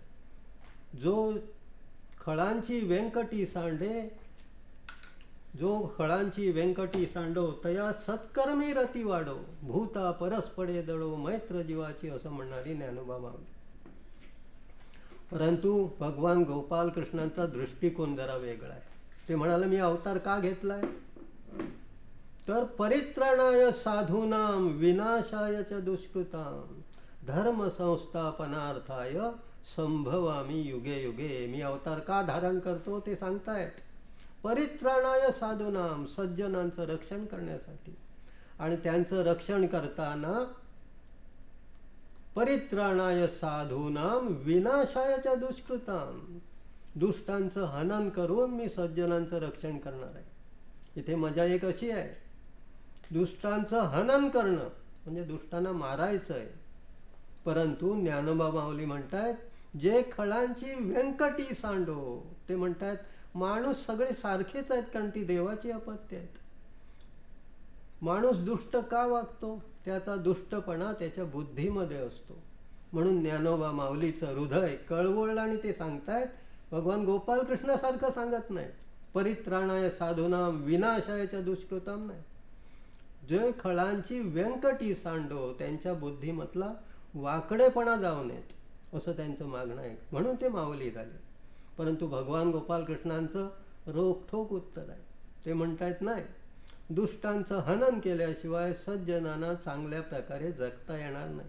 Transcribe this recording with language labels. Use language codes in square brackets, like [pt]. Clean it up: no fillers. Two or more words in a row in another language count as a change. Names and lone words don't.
[mr] जो खळांची व्यंकटी सांडो तया सत्कर्मी रती वाढो, भूता परस्पडे दळो मैत्र जीवाची, असं म्हणणारी ज्ञानोबा माऊली. परंतु भगवान गोपालकृष्णांचा दृष्टिकोन जरा वेगळा आहे. ते म्हणाले, मी अवतार का घेतलाय, तर [sa] परित्राणाय साधूनाम विनाशाय च दुष्कृताम धर्म संस्थापनार्थाय संभवामी युगे युगे. [mr] मी अवतार का धारण करतो ते सांगतायत. [sa] परित्राणाय साधूनाम, [mr] सज्जनांचं रक्षण करण्यासाठी. आणि त्यांचं रक्षण करताना [sa] परित्राणाय साधूनाम विनाशायच्या दुष्कृताम, [mr] दुष्टांचं हनन करून मी सज्जनांचं रक्षण करणार आहे. इथे मजा एक अशी आहे, दुष्टांचं हनन करणं म्हणजे दुष्टांना मारायचं आहे. परंतु ज्ञानोबा माऊली म्हणतायत, जे खळांची व्यंकटी सांडो, ते म्हणतायत माणूस सगळे सारखेच आहेत, कारण ती देवाची अपत्य आहेत. माणूस दुष्ट का वागतो, त्याचा दुष्टपणा त्याच्या बुद्धीमध्ये असतो. म्हणून ज्ञानोबा माऊलीचं हृदय कळवळलं आणि ते सांगतायत, भगवान गोपालकृष्णासारखं सांगत नाही, [sa] परित्राणाय साधूनाम विनाशायच्या दुष्कृताम नाही. [mr] जे खळांची व्यंकटी सांडो, त्यांच्या बुद्धिमतला वाकडेपणा जाऊ नयेत, असं त्यांचं मागणं आहे. म्हणून ते माऊली झाले. परंतु भगवान गोपालकृष्णांचं रोखठोक उत्तर आहे. ते म्हणतायत, नाही, दुष्टांचं हनन केल्याशिवाय सज्जनांना चांगल्या प्रकारे जगता येणार नाही.